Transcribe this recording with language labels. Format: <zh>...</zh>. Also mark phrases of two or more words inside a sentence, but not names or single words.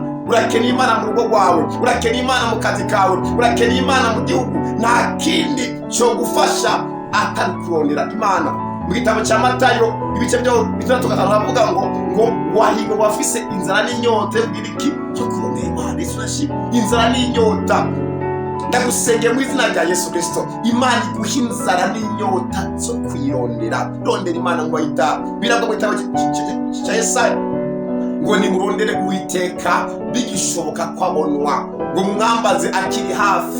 <rn>Urakeneye Imana mu rugo rwawe, urakeneye Imana mu kazi kawe, urakeneye Imana mu gihugu. Nta kindi cyo gufasha atari kurondera Imana. Mu gitabo cya Matayo ibice byo 3:5 havuga ngo wahiga wafise inzara n'inyota y'ibiki cyo kurondera Imana. Yesu nashimwe. Inzara n'inyota, ndagusengeye mu izina rya Yesu Kristo, Imana iguha inzara n'inyota zo kwirondera. Rondera Imana ngo ayita. Birabwo mu gitabo cya Yesaya ngo nimurondere Uwiteka bigishoboka kwabonwa, ngo mwambaze akiri hafi.</rn>